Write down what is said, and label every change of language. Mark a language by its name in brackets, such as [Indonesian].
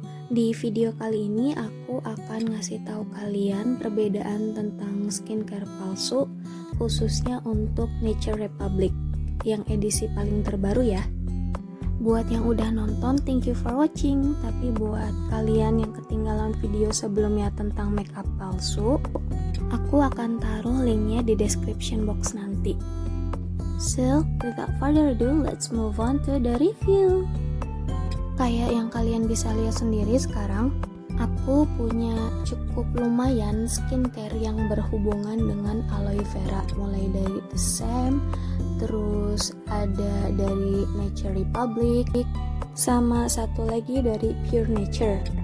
[Indonesian] Di video kali ini aku akan ngasih tahu kalian perbedaan tentang skincare palsu, khususnya untuk Nature Republic yang edisi paling terbaru ya. Buat yang udah nonton, [English] thank you for watching. [Indonesian] Tapi buat kalian yang ketinggalan video sebelumnya tentang makeup palsu, aku akan taruh linknya di description box nanti. [English] So, without further ado, let's move on to the review. [Indonesian] Kayak yang kalian bisa lihat sendiri sekarang, aku punya cukup lumayan skincare yang berhubungan dengan aloe vera. Mulai dari The Sam, terus ada dari Nature Republic, sama satu lagi dari Pure Nature.